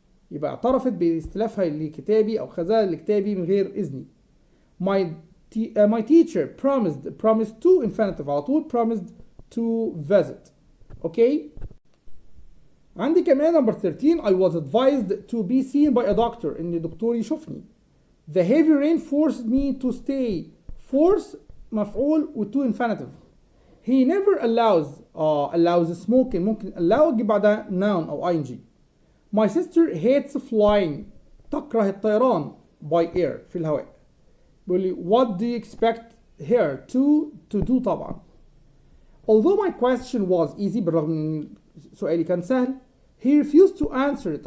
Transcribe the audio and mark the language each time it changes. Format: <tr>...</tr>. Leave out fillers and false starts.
<ar>يبقى اعترفت باستلافها لكتابي أو خزانة لكتابي من غير إذني.</ar> <en>My teacher promised to infinitive</en> <ar>على طول.</ar> <en>promised to visit. Okay.</en> <ar>عندي كمان</ar> <en>number 13 I was advised to be seen by a doctor.</en> <ar>إن دكتور يشوفني.</ar> <en>The heavy rain forced me to stay. force مفعول و to infinitive. He never allows smoking.</en> <ar>ممكن allow أجيب بعدها noun أو ing.</ar> <en>My sister hates flying.</en> <ar>تكره الطيران</ar> <en>by air</en> <ar>في الهواء. بيقول لي</ar> <en>what do you expect her to do طبعا. Although my question was easy</en> <ar>بالرغم من سؤالي كان سهل</ar> <en>he refused to answer it.</en>